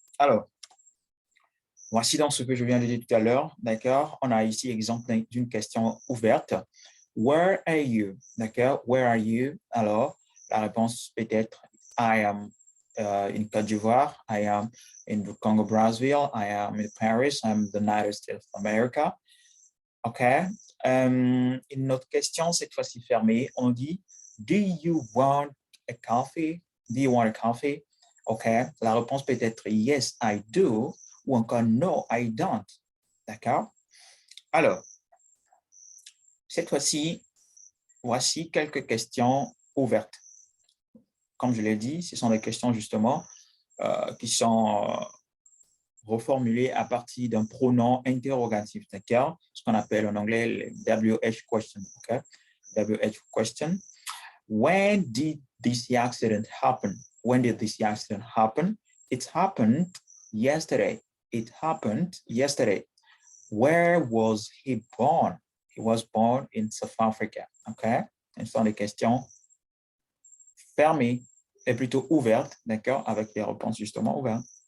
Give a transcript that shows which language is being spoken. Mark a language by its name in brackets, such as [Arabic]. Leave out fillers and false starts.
[French] Alors, voici donc ce que je viens de dire tout à l'heure. D'accord? On a ici exemple d'une question ouverte. [English] Where are you? [French] D'accord? Where are you? Alors, la réponse peut être [English] I am in Côte d'Ivoire. I am in the Congo Brazzaville. I am in Paris. I'm in the United States of America. OK? [French] Une autre question, cette fois-ci fermée. On dit, [English] do you want a coffee? Do you want a coffee? OK? [French] La réponse peut être [English] yes, I do, [French] ou encore [English] no, I don't. [French] D'accord? Alors, cette fois-ci, voici quelques questions ouvertes. Comme je l'ai dit, ce sont des questions justement qui sont reformulées à partir d'un pronom interrogatif, d'accord? Ce qu'on appelle en anglais le WH question, okay? [English] WH question. When did this accident happen? When did this accident happen? It happened yesterday. It happened yesterday. Where was he born? He was born in South Africa, okay? [French] Ce sont des questions fermées et plutôt ouvertes, d'accord? Avec les réponses justement ouvertes.